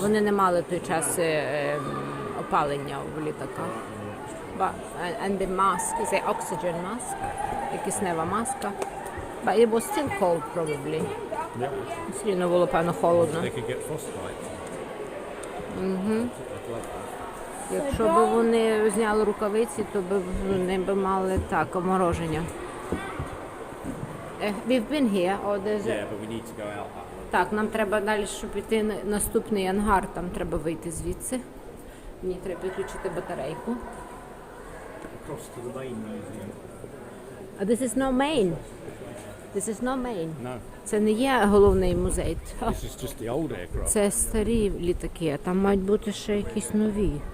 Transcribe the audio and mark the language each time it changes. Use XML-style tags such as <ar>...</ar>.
<uk>Вони не мали той час опалення в літаках.</uk> <en>And the mask is an oxygen mask,</en> <uk>киснева маска.</uk> <en>But it was still cold probably. Yeah,</en> <uk>Все рівно було, певно, холодно.</uk> <en>they could get frostbite.</en> <uk>Якщо б вони зняли рукавиці, то б вони б мали так, омороження.</uk> <en>We've been here, or there's Yeah, but we need to go out that way.</en> <uk>Так, нам треба далі, щоб піти на наступний ангар, там треба вийти звідси. Мені треба підключити батарейку.</uk> <en>Across to the main museum. This is no main. This is no main. No,</en> <uk>Це не є головний музей.</uk> <en>this is just the old aircraft.</en> <uk>Це старі літаки, а там мають бути ще якісь нові.</uk>